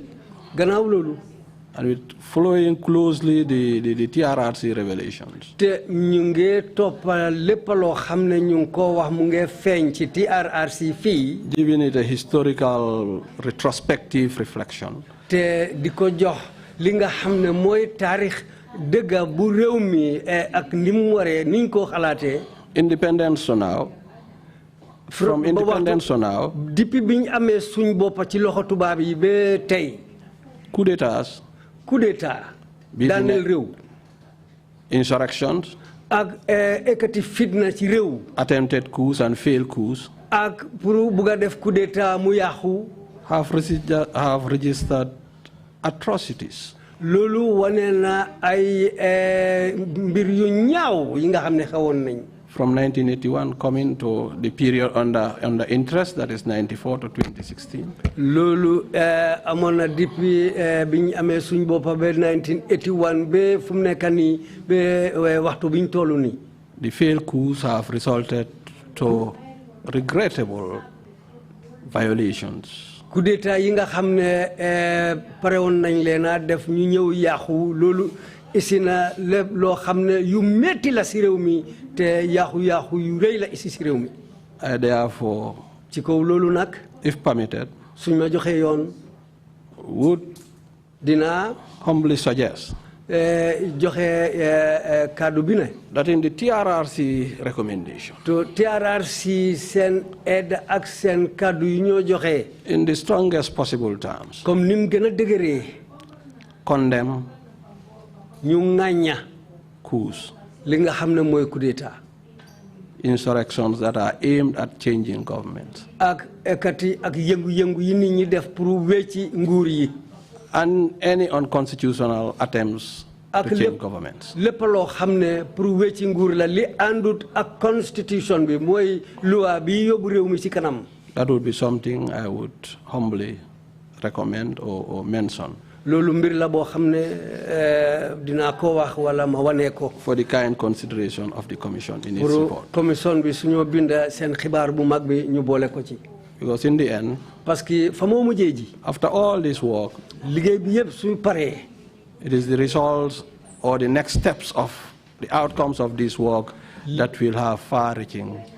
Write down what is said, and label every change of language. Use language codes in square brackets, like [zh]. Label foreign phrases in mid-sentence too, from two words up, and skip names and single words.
[wo] gannaaw loolu. [en] And with following closely the TRRC revelations. [wo] te ñu ngi toppal lépp loo xam ne ñu ngi ko wax mu ngi feeñ ci TRRC fii. [en] Giving it a historical retrospective reflection. [wo] te di ko jox li nga xam ne mooy taarix dëgga bu réew mi ak ni mu waree ni ñu ko xalaatee. [en] Independence so now. From independence so now. [wo] Depuis bi ñu amee suñ boppa ci loxo tubaab yi ba tey. [en] Coup d'état. [fr] Coup d'état. [wo] daaneel réew. [en] Insurrections. [wo] ak ekati fitna ci réew. [en] Attempted coups and failed coups. [wo] ak pour bugg a def [fr] coup d'état [wo] mu yàqu. [en] have registered atrocities. [wo] loolu wane na ay mbir yu ñaaw yi nga xam ne xewoon nañ. [en] From 1981 coming to the period under interest, that is 94 to 2016. [wo] loolu amoon na depuis bi ñu amee suñ boppa ba 1981 ba fu mu nekk nii ba waxtu bi ñu toll nii. [en] The failed coups have resulted to regrettable violations. [fr] Coup d'état [wo] yi nga xam ne pare woon nañ leen a def ñu ñëw yàqu loolu isi na lépp loo xam ne yu metti la si réew mi te yàqu yu rëy la isi si réew mi. [en] Therefore, [wo] ci kaw loolu nag. [en] if permitted, [wo] suñ ma joxee yoon. [en] would [wo] dinaa [en] humbly suggest [wo] joxe kàddu bi ne. [en] that in the TRRC recommendation. [wo] to TRRC seen aide ak seen kàddu yu ñoo joxe. [en] in the strongest possible terms. [wo] comme ni mu gën a dëgëree. [en] condemn. [wo] ñu ŋàñña. [en] coups. [wo] li nga xam ne mooy [fr] coup d'état. [en] insurrections that are aimed at changing governments. [wo] ak ekati ak yëngu-yëngu yi nit ñi def pour wecci nguur yi. [en] and any unconstitutional attempts to change governments. [wo] lépp loo xam ne pour wecci nguur la li àndut ak constitution bi mooy loi bi yóbbu réew mi ci kanam. [en] that would be something I would humbly recommend or mention. [wo] loolu mbir la boo xam ne dinaa ko wax wala ma wane ko. [en] for the kind consideration of the commission in its report. [wo] commission bi suñoo bind seen xibaar bu mag bi ñu boole ko ci. [en] because in the end. [fr] parce que [wo] fa moo mujjee ji. [en] after all this work. [wo] liggéey bi yëpp suñu paree. [en] it is the results or the next steps of the outcomes of this work that will have far-reaching.